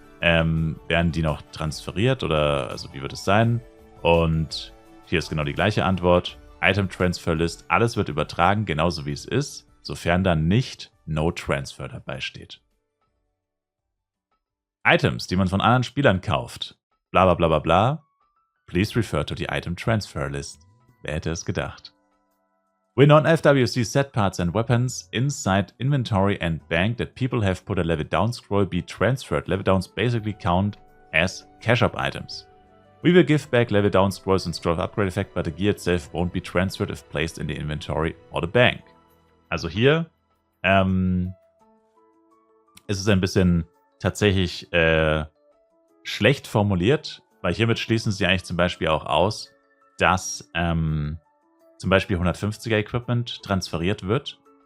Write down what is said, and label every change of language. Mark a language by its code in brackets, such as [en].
[de] Werden die noch transferiert oder also wie wird es sein? Und hier ist genau die gleiche Antwort. Item Transfer List, alles wird übertragen, genauso wie es ist, sofern dann nicht No Transfer dabei steht. Items, die man von anderen Spielern kauft. Bla bla bla bla bla. [en] Please refer to the Item Transfer List. [de] Wer hätte es gedacht? [en] We non-FWC set parts and weapons inside inventory and bank that people have put a level down scroll be transferred. Level downs basically count as cash up items. We will give back level down scrolls and scroll upgrade effect, but the gear itself won't be transferred if placed in the inventory or the bank. [de] Also hier ist es ein bisschen tatsächlich schlecht formuliert, weil hiermit schließen sie eigentlich zum Beispiel auch aus, dass zum Beispiel 150er Equipment transferiert wird.